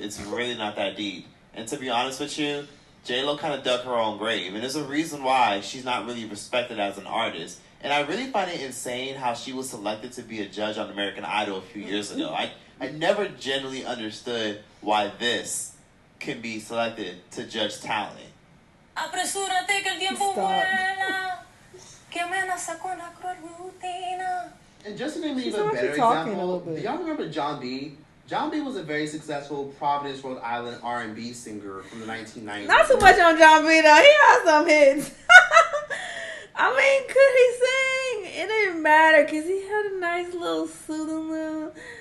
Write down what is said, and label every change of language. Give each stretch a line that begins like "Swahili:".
English: It's really not that deep. And to be honest with you, J-Lo kind of dug her own grave. And there's a reason why she's not really respected as an artist. And I really find it insane how she was selected to be a judge on American Idol a few years ago. I never genuinely understood why this can be selected to judge talent.
Spanish: Apresúrate que el tiempo vuela, que amenaza con la cruel rutina.
English: And just to name an even better example, do y'all remember John B? John B was a very successful Providence, Rhode Island R&B singer from the 1990s. Not too much on John B though. He has some hits. I mean, could he sing? It didn't matter because he had a nice little soothing little.